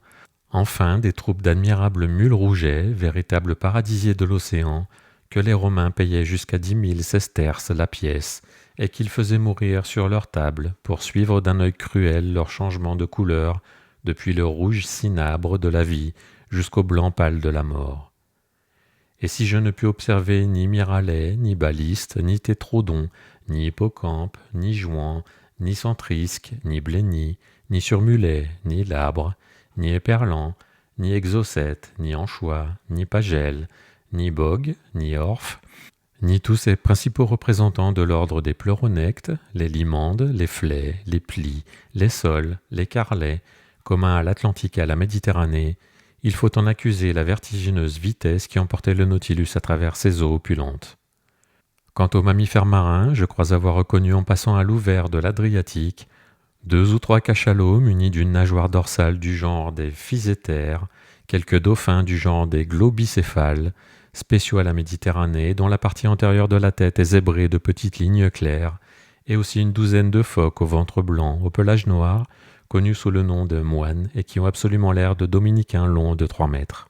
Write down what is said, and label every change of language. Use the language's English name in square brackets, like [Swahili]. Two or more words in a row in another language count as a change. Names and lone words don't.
[French] Enfin, des troupes d'admirables mules rougets, véritables paradisiers de l'océan, que les Romains payaient jusqu'à 10 000 sesterces la pièce, et qu'ils faisaient mourir sur leur table, pour suivre d'un œil cruel leur changement de couleur, depuis le rouge cinabre de la vie jusqu'au blanc pâle de la mort. Et si je ne pus observer ni Miralais, ni Baliste, ni Tétrodon, ni Hippocampe, ni Jouan, ni Centrisque, ni Blény, ni Surmulet, ni Labre, ni Éperlan, ni Exocète, ni Anchois, ni Pagel, ni Bogue, ni Orphe, ni tous ces principaux représentants de l'ordre des pleuronectes, les limandes, les flets, les plis, les sols, les carlets, communs à l'Atlantique et à la Méditerranée, il faut en accuser la vertigineuse vitesse qui emportait le Nautilus à travers ces eaux opulentes. Quant aux mammifères marins, je crois avoir reconnu en passant à l'ouvert de l'Adriatique 2 ou 3 cachalots munis d'une nageoire dorsale du genre des physétères, quelques dauphins du genre des globicéphales, spéciaux à la Méditerranée, dont la partie antérieure de la tête est zébrée de petites lignes claires, et aussi une douzaine de phoques au ventre blanc, au pelage noir, connus sous le nom de moines et qui ont absolument l'air de dominicains longs de 3 mètres.